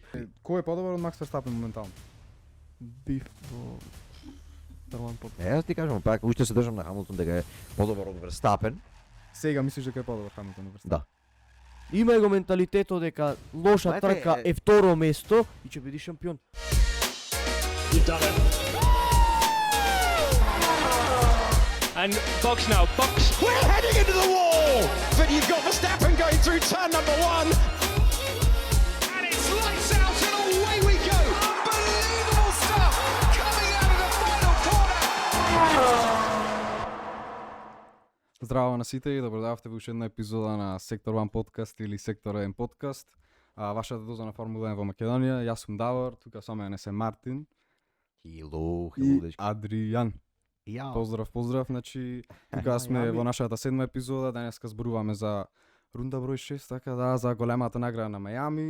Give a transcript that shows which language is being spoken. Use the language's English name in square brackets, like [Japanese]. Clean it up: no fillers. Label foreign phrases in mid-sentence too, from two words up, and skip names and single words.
[Macedonian] Кој е подобар од Макс Верстапен моментално? Биф во прван пот. Јас ти кажам, пак уште се држам на Хамилтон дека е подобар од Верстапен. Сега мислиш дека е подобар Хамилтон од Верстапен? Да. Има го менталитетот дека лоша Знаете, трка е второ место и ќе биде шампион. [English] And Box now, Box. We're heading into the wall, but you've got Verstappen going through turn number 1. And it's lights out and away we go. Unbelievable stuff coming out of the final corner. [Macedonian] Здраво на сите и добродојавте во уште една епизода на Сектор 1 подкаст или Сектор 1 подкаст. Вашата доза на Формула 1 во Македонија. Јас сум Давор, тука со мене се Мартин Хило, и дечки. Адријан. Ја. Поздрав, значи тука сме во нашата 7 епизода, денеска зборуваме за рунда број 6, така да, за големата награда на Мајами.